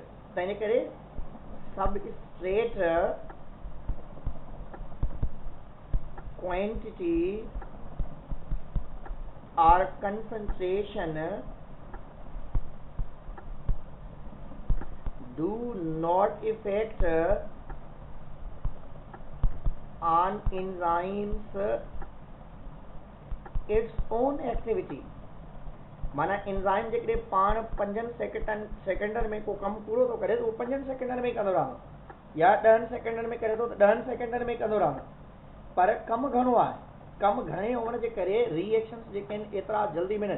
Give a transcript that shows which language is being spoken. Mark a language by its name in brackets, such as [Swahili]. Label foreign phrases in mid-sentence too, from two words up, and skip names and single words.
[Sindhi] त इन करे [English] substrate quantity और concentration do not affect on enzymes its own activity। [Sindhi] माना एंजाइम जेकॾहिं पाण 5 सेकेंडनि में को कमु पूरो थो करे त उहो 5 सेकेंडनि में ई कंदो रहंदो या 10 सेकेंडनि में करे थो त 10 सेकेंडनि में ई कंदो रहंदो, पर कमु घणो आहे, कमु घणे हुअण जे करे रिएक्शन्स जेके आहिनि एतिरा जल्दी में न।